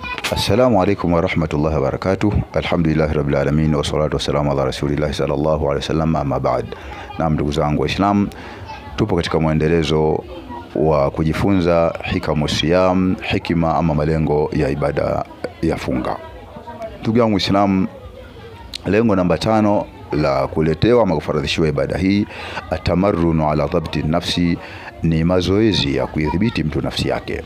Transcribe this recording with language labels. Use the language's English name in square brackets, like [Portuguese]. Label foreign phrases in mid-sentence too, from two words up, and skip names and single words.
[Arabic] السلام عليكم ورحمة الله وبركاته. الحمد لله رب العالمين والصلاة والسلام على رسول الله صلى الله عليه وسلم، أما بعد. [Swahili] Na ndugu zangu Waislamu, tupo katika muendelezo wa kujifunza [Arabic] حكم صيام, [Swahili] hikima ama malengo ya ibada ya funga. Ndugu yangu Waislamu, lengo namba 5 la kuletewa ama kufaradhishiwa ibada hii, [Arabic] التمرن على ضبط نفس, [Swahili] ni mazoezi ya kuidhibiti mtu nafsi yake.